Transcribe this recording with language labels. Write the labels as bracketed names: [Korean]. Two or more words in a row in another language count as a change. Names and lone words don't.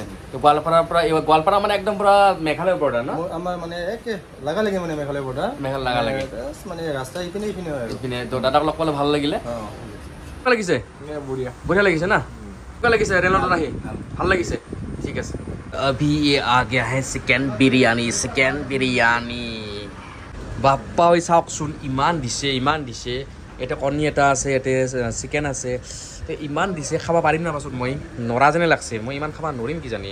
[Assamese] তো গোৱালপাৰাৰ পৰা, এই গোৱালপাৰা মানে একদম পুৰা মেঘালয় বৰ্ডাৰ ন? আমাৰ মানে একে লাগালাগি মানে মেঘালয় বৰ্ডাৰ, লাগালাগি মানে ৰাস্তা ইপিনে হয় আৰু। ইপিনে তো দাদাক লগ পালে ভাল লাগিলে। কেনেকুৱা লাগিছে? বঢ়িয়া বঢ়িয়া লাগিছে না? কেনেকুৱা লাগিছে ৰেনল্টত আহি? ভাল লাগিছে, ঠিক আছে। [Hindi] अभी ये आ गया है চিকেন বিৰিয়ানী। [Assamese] বাপ্পা ঐ চাওকচোন, ইমান দিছে। এটা কণী এটা আছে, ইয়াতে চিকেন আছে, ইমান দিছে। খাব পাৰিম না পাছত? মই নৰা যেনে লাগছে, মই ইমান খাব নোৱাৰিম কিজানি।